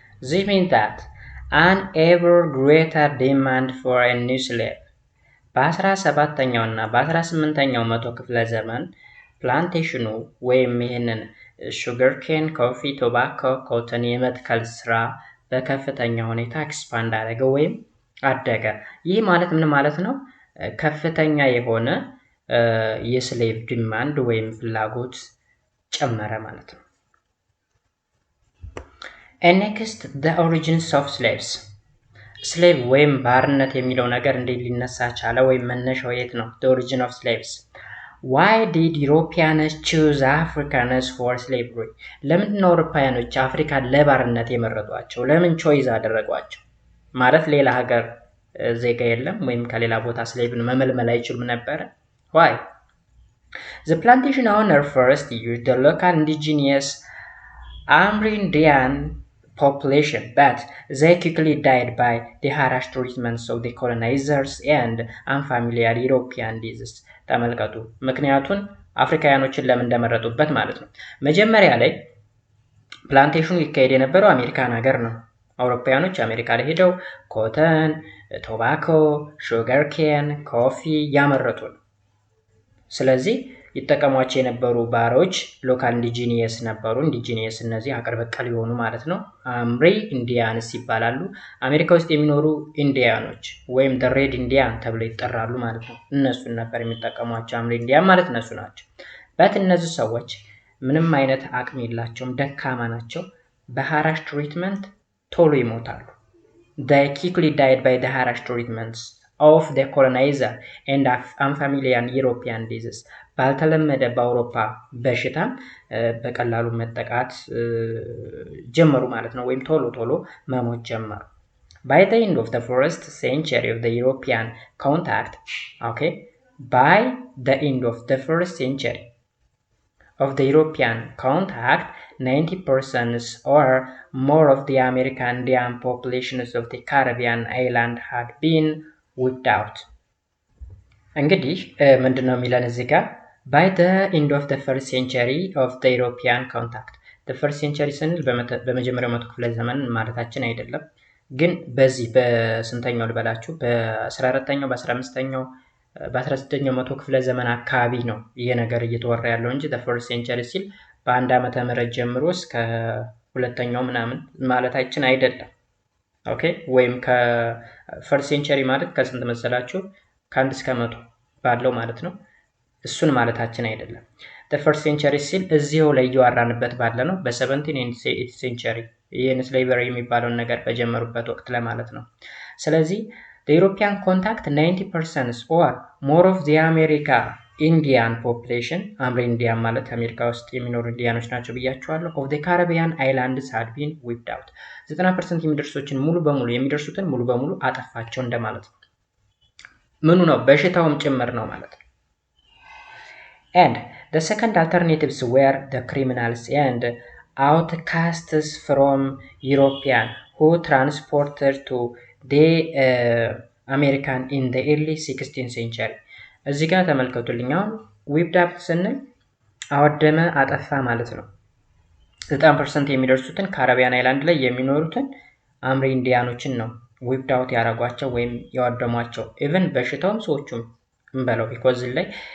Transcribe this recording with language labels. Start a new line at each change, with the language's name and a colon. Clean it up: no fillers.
English: this means that an ever greater demand for a new slave
Amharic: በ17ኛው እና በ18ኛው መቶ ክፍለ ዘመን ፕላንቴሽኑ ወይም ይሄንን ሹገርኬን ኮፊ ቶባኮ ኮተን የመትከል ስራ በከፍተኛ ሁኔታ ኤክስፓንድ አደረገ ወይም አደገ ይህ ማለት ምን ማለት ነው ከፍተኛ የሆነ የስሌቭ ዲማንድ ወይም ፍላጎት ጨመረ ማለት ነው
English: and next the origins of slaves
Amharic: slave ወይም ባርነት የሚለው ነገር እንዴት ሊነሳ ቻለ ወይም መነሻው የት ነው
English: the origin of slaves why did Europeans choose Africans for slavery?
Amharic: ለምንድን ነው አውሮፓውያኖች አፍሪካን ለባርነት የመረጧቸው? ለምን ቾይዝ አደረጓቸው? ማለት ሌላ ሀገር ዜጋ የለም ወይም ከሌላ ቦታ ስሌቭን መመልመል አይችሉም ነበረ?
English: why? The plantation owner first used the local indigenous Amerindian population, but they quickly died by the harsh treatments of the colonizers and unfamiliar European diseases.
Amharic: ተመልከቱ ምክንያቱን አፍሪካውያኖችን ለምን እንደመረጡበት ማለት ነው። መጀመሪያ ላይ ፕላንቴሽኑ ይካሄድ የነበረው አሜሪካን ሀገር ነው። አውሮፓውያኖች አሜሪካ ላይ ሄደው ኮተን፣ ቶባኮ፣ ሹገር ኬን፣ ኮፊ ያመረቱ ነው። ስለዚህ ይጠቀሟቸው የነበሩ ባሮች ሎካል ኢንዲጂኒየስ ነበሩ። ኢንዲጂኒየስ እነዚህ ሀገር በቀል የሆኑ ማለት ነው። አምሪ ኢንዲያንስ ይባላሉ። አሜሪካ ውስጥ የሚኖሩ ኢንዲያኖች ወይም the red ኢንዲያን ተብለው ይጠራሉ ማለት ነው። እነሱን ነበር የሚጠቀሟቸው። አምሪ ኢንዲያን ማለት እነሱ ናቸው። በት እነዚህ ሰዎች ምንም አይነት አቅም የላቸውም፣ ደካማ ናቸው። በሃራሽ ትሪትመንት ቶሎ ይሞታሉ።
English: they quickly died by the harsh treatments of the colonizer and unfamiliar European disease.
Amharic: ባልተለመደ በአውሮፓ በሽታ በቀላሉ መጠቃት ጀመሩ ማለት ነው፣ ወይም ቶሎ ቶሎ መሞት ጀመሩ።
English: by the end of the first century of the European contact, okay, by the end of the first century of the European contact, 90% or more of the American Indian populations of the Caribbean island had been wiped out.
Amharic: እንግዲህ ምንድነው የሚለን እዚህ ጋር
English: by the end of the first century of the European contact. the first century
Amharic: ስንል በመጀመሪያው መቶ ክፍለ ዘመን ማለታችን አይደለም፣ ግን በዚህ በስንተኛው ልበላችሁ በ14ኛው በ15ኛው በ16ኛው መቶ ክፍለ ዘመን አካባቢ ነው ይሄ ነገር እየተወራ ያለው እንጂ the first century ሲል በአንድ ዓመተ ምህረት ጀምሮ እስከ ሁለተኛው ምናምን ማለታችን አይደለም። ኦኬ ወይም ከፈርስት ሴንቸሪ ማለት ከስንት መሰላችሁ? ከአንድ እስከ 100 ባለው ማለት ነው። እሱን ማለታችን አይደለም።
English: the first century
Amharic: ሲል እዚሁ ላይ እያወራንበት ባለ ነው በ17 and 18 century ይሄን ስሌቨሪ የሚባለውን ነገር በጀመሩበት ወቅት ለማለት ነው። ስለዚህ
English: the European contact 90% or more of the America Indian population,
Amharic: አምሪ ኢንዲያን ማለት አሜሪካ ውስጥ የሚኖሩ ኢንዲያኖች ናቸው ብያቸዋለሁ።
English: of the Caribbean islands had been wiped out.
Amharic: 90% የሚደርሱትን ሙሉ በሙሉ የሚደርሱትን ሙሉ በሙሉ አጠፋቸው እንደማለት ነው። ምኑ ነው? በሽታውም ጭምር ነው ማለት ነው።
English: and the second alternatives were the criminals and outcasts from European who transported to the American in the early 16th century.
Amharic: እዚህ ጋር ተመልከቱልኝ። አሁን ዊፕድ አፕ ስንል አወደመ፣ አጠፋ ማለት ነው። 90% የሚደርሱትን ካሪቢያን አይላንድ ላይ የሚኖሩትን አምሪ ኢንዲያኖችን ነው ዊፕድ አውት ያደረጓቸው ወይም ያወደሟቸው። ኢቭን በሽታውም ሰዎቹም እንበለው ቢኮዝ ላይ